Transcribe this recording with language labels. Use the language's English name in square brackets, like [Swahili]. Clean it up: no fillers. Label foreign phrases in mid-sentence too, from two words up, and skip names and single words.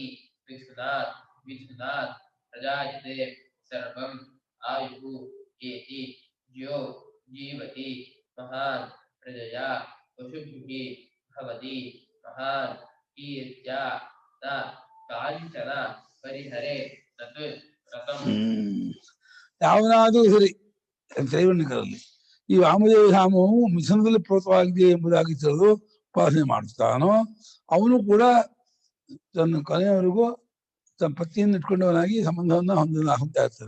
[Sanskrit] विष्णुनाथ प्रजायते सर्वं आयुः एति ज्यो जीवति महान् प्रजया पशुभिः भवति महान् कीर्त्या न काञ्चन परिहरे तत् रतं. [Kannada] ಯಾವನಾದರೂ ಸರಿ ತ್ರೈವರ್ಣಿಕರಲ್ಲಿ ಈ ವಾಮದೇವ ಧಾಮವು ಮಿಥುನದಲ್ಲಿ ಪ್ರೋತವಾಗಿದೆ ಎಂಬುದಾಗಿ ತಿಳಿದು ಉಪಾಸನೆ ಮಾಡುತ್ತಾನೋ ಅವನು ಕೂಡ ತನ್ನ ಕೊನೆಯವರೆಗೂ ತನ್ನ ಪತಿಯನ್ನು ಇಟ್ಕೊಂಡವನಾಗಿ ಸಂಬಂಧವನ್ನ ಹೊಂದ್ತಾ ಇರ್ತಾನೆ.